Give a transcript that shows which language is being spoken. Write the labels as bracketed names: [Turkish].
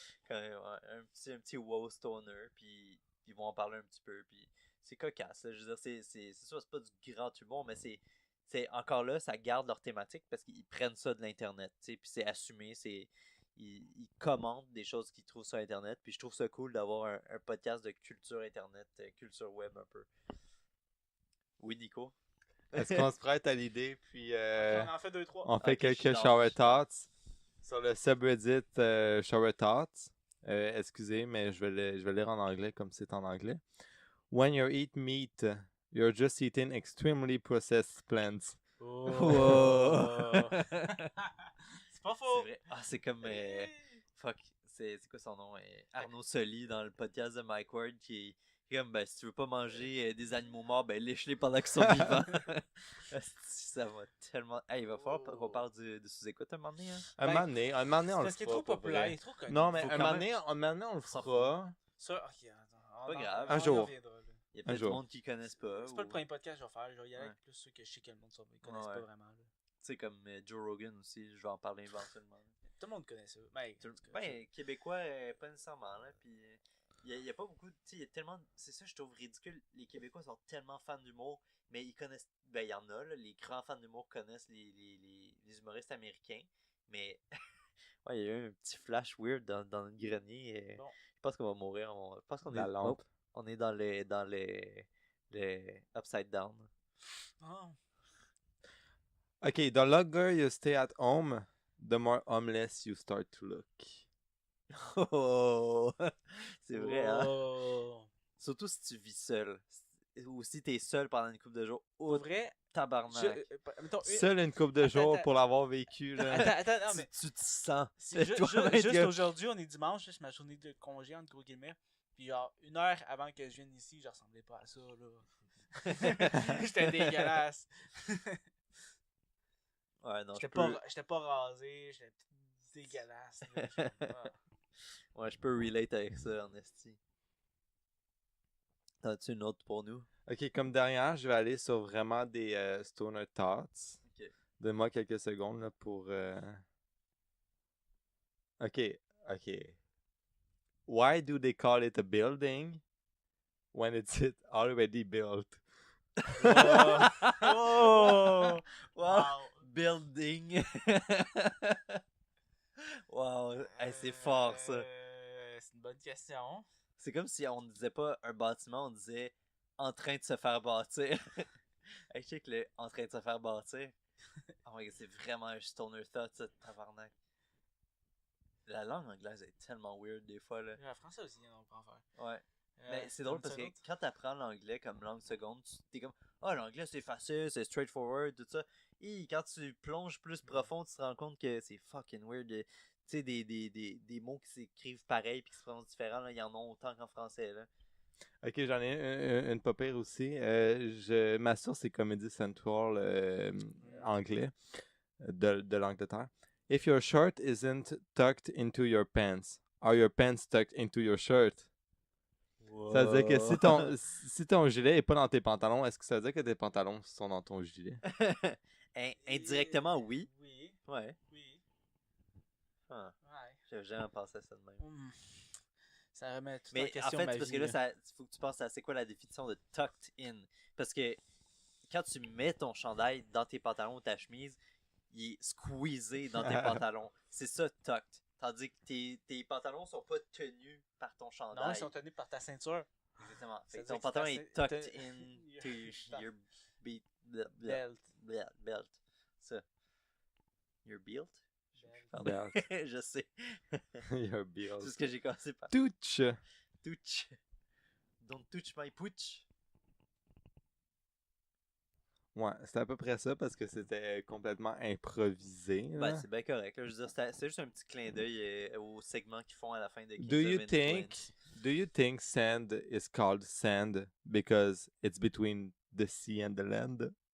[French] un petit wow stoner, puis ils vont en parler un petit peu, puis c'est cocasse là. Je veux dire, c'est sûr, c'est pas du grand humour, mais c'est encore là, ça garde leur thématique parce qu'ils prennent ça de l'internet, tu sais, puis c'est assumé, ils commentent des choses qu'ils trouvent sur internet, puis je trouve ça cool d'avoir un podcast de culture internet, culture web un peu. Oui, Nico. Est-ce qu'on se prête à l'idée, puis on en fait 2-3. on fait quelques shower thoughts sur le subreddit shower thoughts. Excusez, mais je vais le lire en anglais comme c'est en anglais. [English] When you eat meat, you're just eating extremely processed plants. Oh. [French] C'est pas faux. C'est vrai. Ah, c'est comme fuck, c'est quoi son nom? Arnaud Soli dans le podcast de Mike Ward qui est comme ben si tu veux pas manger des animaux morts, ben lèche-les pendant qu'ils sont vivants. Ça va tellement. Hey, il va falloir qu'on parle de sous-écoute un moment donné. Hein? Un moment donné, on le fera. Parce qu'il est trop populaire, il est trop connu. Non, mais Faut un moment donné, on le fera. Ça, ok, attends. Pas grave. Un jour. Il y a peut-être du monde qui connaissent pas. C'est pas le premier podcast que je vais faire. Je vais y aller avec plus ceux que je sais que le monde ne connaissent pas vraiment. Tu sais, comme Joe Rogan aussi, je vais en parler éventuellement. Tout le monde connaît ça. Québécois, pas nécessairement. Là, puis il y a pas beaucoup. Tu sais, il y a tellement. C'est ça, je trouve ridicule. Les Québécois sont tellement fans d'humour, mais ils connaissent. Ben, il y en a, là, les grands fans d'humour connaissent les humoristes américains, mais. Ouais, il y a eu un petit flash weird dans le grenier. Bon. Je pense qu'on va mourir. Je pense qu'on est. lampe. On est dans les [English] upside down. Oh. Okay, the longer you stay at home, the more homeless you start to look. [French] Oh, c'est vrai, hein? Surtout si tu vis seul. Ou si t'es seul pendant une couple de jours. Pour vrai, tabarnak. Seul une couple de jours pour l'avoir vécu. Là. Attends, non, mais tu te sens. Juste aujourd'hui, on est dimanche, c'est ma journée de congé, entre gros guillemets. Puis genre, 1 heure avant que je vienne ici, je ressemblais pas à ça, là. J'étais dégueulasse. Ouais, non, j'étais pas rasé, j'étais dégueulasse. Ouais, je peux relate avec ça, en esti. T'as-tu une autre pour nous? Ok, comme dernière, je vais aller sur vraiment des stoner thoughts. Okay. Donne-moi quelques secondes là, pour... Ok. [English] Why do they call it a building when it's already built? Oh. Oh! Wow! Wow. Building! [French] Wow! Hey, c'est fort, ça. C'est une bonne question. C'est comme si on ne disait pas un bâtiment, on disait en train de se faire bâtir. Hey, je sais que le en train de se faire bâtir. [English] Oh my god, [French] c'est vraiment un [English] stoner thought, [French] ça, tabarnak. La langue anglaise est tellement weird des fois, là. Le français aussi, on peut en faire. Ouais. Mais c'est drôle parce que quand t'apprends l'anglais comme langue seconde, t'es comme ah, l'anglais c'est facile, c'est straightforward, tout ça. Et quand tu plonges plus profond, tu te rends compte que c'est [English] fucking weird. [French] Tu sais, des mots qui s'écrivent pareil puis qui se prononcent différents, là, il y en a autant qu'en français, là. Ok, j'en ai une pas pire aussi. Ma source, c'est Comedy Central anglais de l'Angleterre. [English] If your shirt isn't tucked into your pants, are your pants tucked into your shirt? [French] Ça veut dire que si ton gilet est pas dans tes pantalons, est-ce que ça veut dire que tes pantalons sont dans ton gilet? Indirectement, oui. Oui. Ouais. Oui. Ah, Ouais. j'avais jamais pensé à ça de même. Ça remet toute Mais en en question fait, ma c'est parce vie, que là, il faut que tu penses à c'est quoi la définition de [English] tucked in. [French] Parce que quand tu mets ton chandail dans tes pantalons ou ta chemise, il est squeezé dans tes pantalons. C'est ça, tucked. Tandis que tes pantalons sont pas tenus par ton chandail. Non, ils sont tenus par ta ceinture. Exactement. Fait que Ça veut dire que pantalon c'est [English] est tucked into your Belt. belt. [French] Ça. [English] Your belt? Belt. [French] Je sais. [English] Your bills. [French] C'est ce que j'ai commencé par. [English] Touch. Touch. Don't touch my pooch. [French] Ouais, c'était à peu près ça parce que c'était complètement improvisé. Là. Ben, c'est bien correct. Là. Je veux dire, c'est juste un petit clin d'œil au segment qu'ils font à la fin de Kings [English] Do you of think Influence. Do you think sand is called sand because it's between the sea and the land?